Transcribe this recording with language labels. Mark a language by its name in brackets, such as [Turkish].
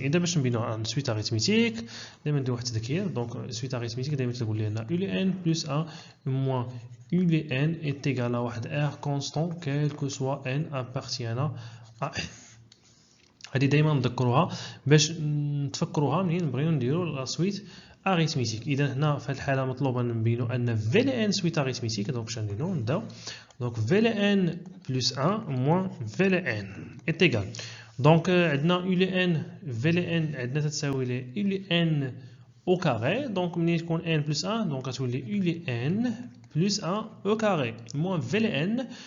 [Arabic] اذا باش نبينو عن سويت اريثميتيك دائما نديرو واحد التذكير. [French] دونك سويت اريثميتيك [Arabic] دائما تقول لنا [French] u de n plus 1 moins u de n est égal à واحد r constant quel que soit n appartiennant à n. [Arabic] هذه دائما نذكروها باش نتفكروها منين نبغيو نديرو لا سويت اريثميتيك. اذا هنا في هذه الحاله مطلوب ان نبينو ان v de n سويت اريثميتيك. دونك واش نديرو نبداو. [French] دونك v de n plus 1 moins v de n est égal Donc عندنا u n v n [Arabic] عندنا تتساوي ل [French] u n au carré. Donc [Arabic] ملي تكون [French] n plus 1 donc غتولي u n plus 1 au carré moins v n.